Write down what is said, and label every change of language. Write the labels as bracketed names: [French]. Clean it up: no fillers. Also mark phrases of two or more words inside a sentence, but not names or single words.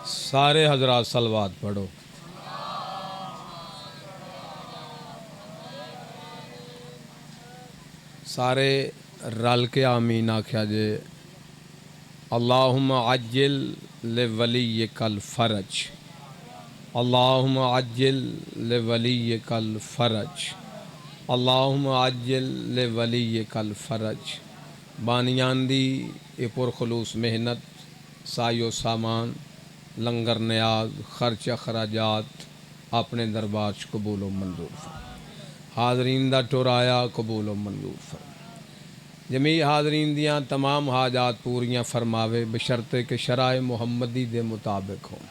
[Punjabi] سارے حضرات صلوات پڑھو۔ سارے رل کے آمین آکھیا جے [Arabic] اللہم عجل لولیک الفرج، اللہم عجل لولیک الفرج، اللہم عجل لولیک الفرج۔ [Punjabi] بانیان دی اے پرخلوص محنت، سائیو سامان، لنگر نیاز، خرچ اخراجات اپنے دربار چ قبول و منظور فرما۔ حاضرین دا ٹورایا قبول و منظور فرما۔ جمیع حاضرین دیاں تمام حاجات پوریاں فرماوے بشرطے کہ شرائع محمدی دے مطابق ہوں۔